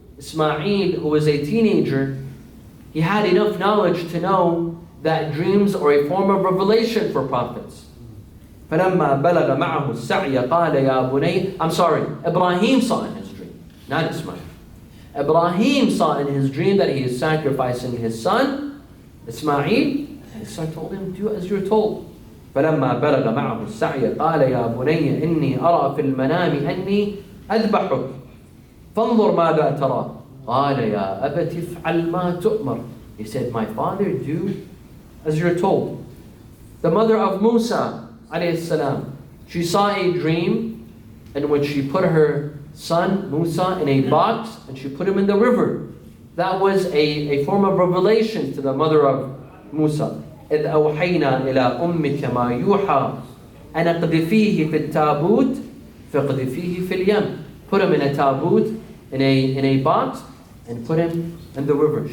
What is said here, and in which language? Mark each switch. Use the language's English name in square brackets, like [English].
[English] Ismail, who was a teenager, he had enough knowledge to know that dreams are a form of revelation for prophets. [Arabic] فَلَمَّا بَلَغَ مَعَهُ السَّعْيَ قَالَ يَا بُنَيَّ [English] I'm sorry, Ibrahim saw in his dream, not Ismail. Ibrahim saw in his dream that he is sacrificing his son, Ismail, and his son told him, do as you're told. [Arabic] فَلَمَّا بَلَغَ مَعَهُ السَّعْيَ قَالَ يَا بُنَيَّ إِنِّي أَرَى فِي الْمَنَامِ أَنِّي أَذْبَحُكَ فَانظُرْ مَاذَا تَرَى قَالَ يَا أَبَتِ افْعَلْ مَا تُؤْمَرْ [English] He said, my father, do as you're told. The mother of Musa, alayhi salam, she saw a dream in which she put her son, Musa, in a box and she put him in the river. That was a form of revelation to the mother of Musa. [Arabic] إِذْ أَوْحَيْنَا إِلَىٰ أُمِّكَ مَا يُوحَىٰ أَنَا قْذِفِيهِ فِي التَّابُوتِ فَقْذِفِيهِ فِي الْيَمِّ [English] Put him in a taboot, in a box, and put him in the river.